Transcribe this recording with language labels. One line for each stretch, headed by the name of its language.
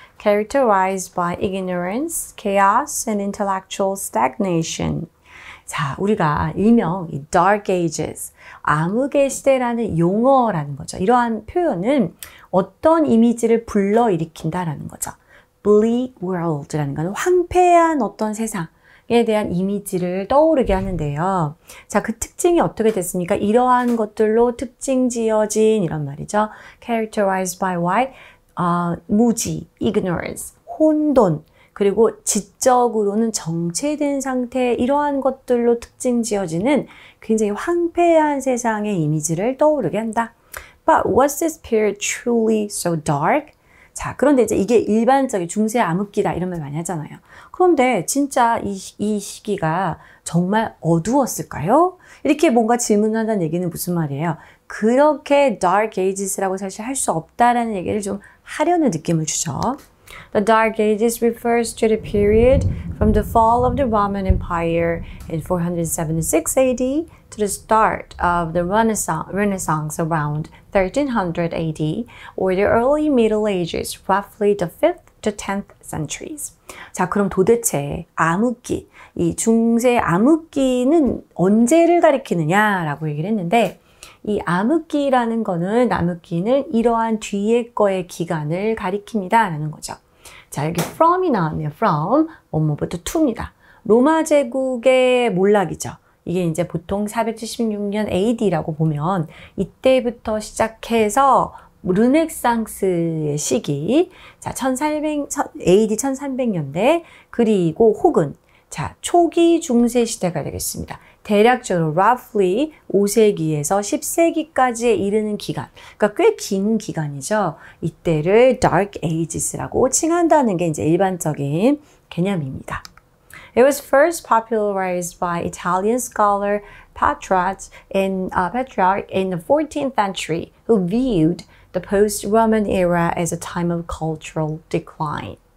English: characterized by ignorance, chaos, and intellectual stagnation.
Korean: 자, 우리가 일명 이
English: dark ages,
Korean: 암흑의 시대라는 용어라는 거죠. 이러한 표현은 어떤 이미지를 불러일으킨다라는 거죠.
English: bleak world
Korean: 라는 건 황폐한 어떤 세상에 대한 이미지를 떠오르게 하는데요. 자, 그 특징이 어떻게 됐습니까? 이러한 것들로 특징 지어진 이런 말이죠.
English: characterized by what?
Korean: 무지, ignorance, 혼돈, 그리고 지적으로는 정체된 상태, 이러한 것들로 특징 지어지는 굉장히 황폐한 세상의 이미지를 떠오르게 한다.
English: But was this period truly so dark?
Korean: 자, 그런데 이제 이게 일반적인 중세 암흑기다 이런 말 많이 하잖아요. 그런데 진짜 이 시기가 정말 어두웠을까요? 이렇게 뭔가 질문한다는 얘기는 무슨 말이에요? 그렇게
English: dark ages
Korean: 라고 사실 할 수 없다라는 얘기를 좀 하려는 느낌을 주죠.
English: The Dark Ages refers to the period from the fall of the Roman Empire in 476 AD to the start of the Renaissance around 1300 AD or the early Middle Ages, roughly the 5th to 10th centuries.
Korean: 자, 그럼 도대체 암흑기, 이 중세 암흑기는 언제를 가리키느냐라고 얘기를 했는데 이 암흑기라는 거는 암흑기는 이러한 뒤에 거의 기간을 가리킵니다 라는 거죠. 자, 여기 from이 나왔네요. from, 뭐뭐부터 to입니다. 로마 제국의 몰락이죠. 이게 이제 보통 476년 AD라고 보면 이때부터 시작해서 르네상스의 시기, 자, AD 1300년대, 그리고 혹은 자, 초기 중세 시대가 되겠습니다. 대략적으로 roughly 5세기에서 10세기까지에 이르는 기간, 그러니까 꽤 긴 기간이죠. 이때를
English: dark ages
Korean: 라고 칭한다는 게 이제 일반적인 개념입니다.
English: It was first popularized by Italian scholar Petrarch in the 14th century, who viewed the post-Roman era as a time of cultural decline.